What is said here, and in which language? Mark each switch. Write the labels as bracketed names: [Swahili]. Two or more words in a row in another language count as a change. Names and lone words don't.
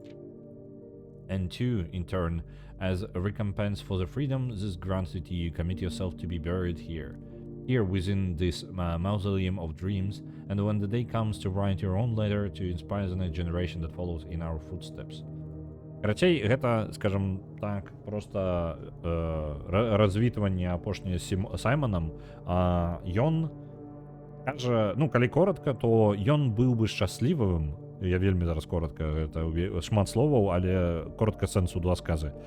[English] And to, in turn, as a recompense for the freedom this granted to you, commit yourself to be buried here within this mausoleum of dreams, and when the day comes to write your own letter to inspire the next generation that follows in our footsteps. [Belarusian] Карацей, гэта, скажем так, проста развітванне апошняе з Саймонам. Ён кажа, калі коротка, то ён быў бы шчаслівым. Я вельмі зараз коротка, гэта шмат словаў, але коротка сэнсу два сказы.